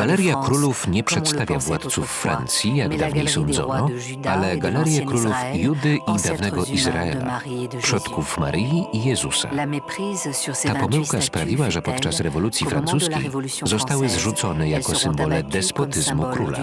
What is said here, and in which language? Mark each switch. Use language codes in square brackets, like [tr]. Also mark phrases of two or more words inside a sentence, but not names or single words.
[pl] Galeria [fr] France, [pl] Królów nie [fr] comme on le [pl] przedstawia [fr] pensait [pl] władców [fr] autrefois, [pl] Francji, jak [fr] mais la [pl] dawniej [fr] Galerie des [pl] sądzono, [fr] Rois de Juda [pl] ale [fr] et de [pl] Galerię [fr] l'ancien [pl] Królów [fr] Israël, [pl] Judy i [fr] ancêtres [pl] dawnego [fr] humains de [pl] Izraela, [fr] Marie et de Jésus. [pl] przodków Maryi i Jezusa. [fr] La méprise sur ces [pl] Ta 28 pomyłka [fr] statues [pl] sprawiła, że [fr] fut [pl] podczas [fr] telle [pl] rewolucji [fr] qu'au moment de la [pl] francuskiej [fr] Révolution [pl] zostały [fr] française, [pl] zrzucone [fr] elles [pl] jako [fr] seront [pl] symbole [fr] abattues comme [pl] despotyzmu [fr] symbole [pl] króla.